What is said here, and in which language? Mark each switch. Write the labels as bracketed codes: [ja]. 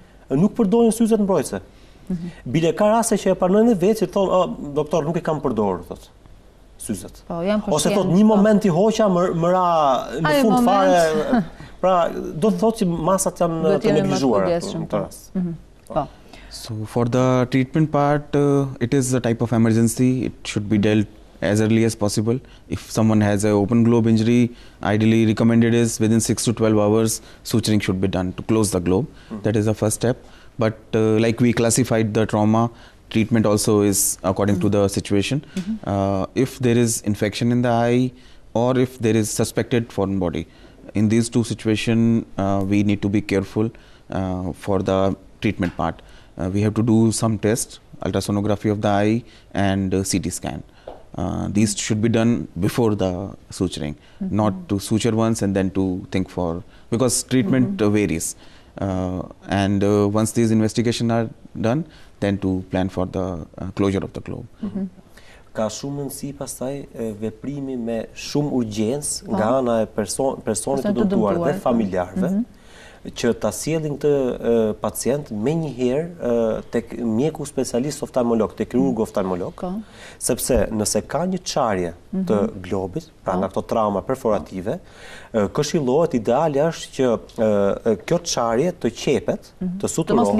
[sq] Nuk përdorin syzet mbrojtëse. Bile ka raste që e pranojnë vetë që thonë, doktor, nuk e kam përdorur, thotë, syzet. Ose thotë, një moment i hoqa më ra në fund fare, pra do të thotë që masat janë të neglizhuara në këtë rast. [en] So for the treatment part, it is a type of emergency. It should be dealt as early as possible. If someone has an open globe injury, ideally recommended is within 6 to 12 hours, suturing should be done to close the globe. That is the first step. But like we classified the trauma, treatment also is according to the situation. If there is infection in the eye or if there is suspected foreign body, in these two situations, we need to be careful for the treatment part. We have to do some tests, ultrasonography of the eye and CT scan. These should be done before the suturing, not to suture once and then to think for, because treatment varies. And once these investigations are done, then to plan for the closure of the globe. [sq] Ka shumë rëndësi pastaj veprimi me shumë urgjencë nga ana e personit të dëmtuar dhe familjarëve, që ta sjellin këtë pacient menjëherë tek mjeku specialist oftalmolog, tek kirurgu oftalmolog, sepse nëse ka një çarje të globit, pra nga këto trauma perforative, këshillohet, ideali është që kjo çarje të qepet, të suturohet,